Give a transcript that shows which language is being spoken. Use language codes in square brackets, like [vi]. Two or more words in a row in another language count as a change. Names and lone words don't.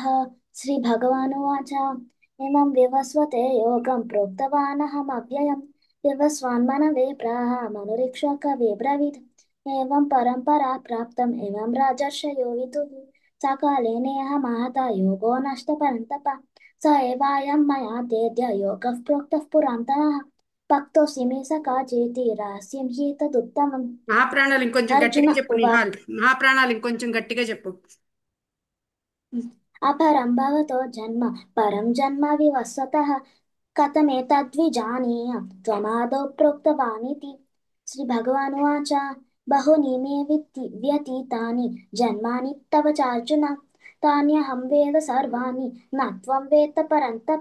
[sa] శ్రీ భగవానువాచ ఇమం వివస్వతే యోగం ప్రోక్తవానహమవ్యయం వివస్వాన్మనవే ప్రాహ మనురీక్షకవే బ్రవీత్. ఏవం పరంపరా ప్రాప్తం ఏవం రాజర్షయో విదుః. సకాలే నేహ మహతా యోగో నష్ట పరంతప. स एवायं मया तेद्य योगः प्रोक्तः पुरातनः. भक्तोऽसि मे सखा चेति रहस्यं ह्येतदुत्तमम्. [te] మహాప్రాణాలు ఇంకొంచెం [sa] अर्जुन [te] గట్టిగా చెప్పు [sa] उवाच [te] నిహాల్. మహాప్రాణాలు ఇంకొంచెం గట్టిగా చెప్పు. [sa] अपरं भवतो जन्म परं जन्म विवस्वतः कथमेतद्विजानीयां त्वमादौ प्रोक्तवानिति. श्रीभगवानुवाच बहूनि मे व्यतीतानि जन्मानि तव चार्जुन तान्यहं वेद सर्वाणि न त्वं वेत्त परन्तप.